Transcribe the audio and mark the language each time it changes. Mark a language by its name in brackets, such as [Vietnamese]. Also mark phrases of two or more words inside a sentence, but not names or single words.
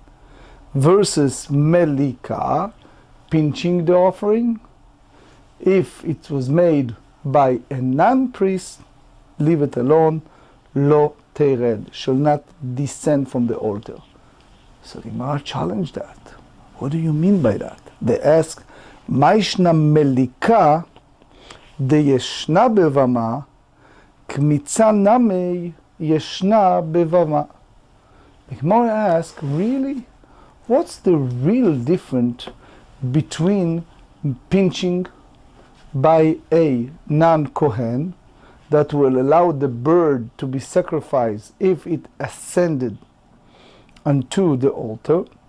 [English] Versus melika, pinching the offering, if it was made by a non-priest, leave it alone, [Hebrew] לא תרד, [English] shall not descend from the altar. So the Gemarah challenged that. What do you mean by that? They ask, [Aramaic] מאי שנא מליקה דישנה בבמה, קמיצה נמי ישנה בבמה. [English] The Gemarah asks, really? What's the real difference between pinching by a non-Kohen that will allow the bird to be sacrificed if it ascended unto the altar,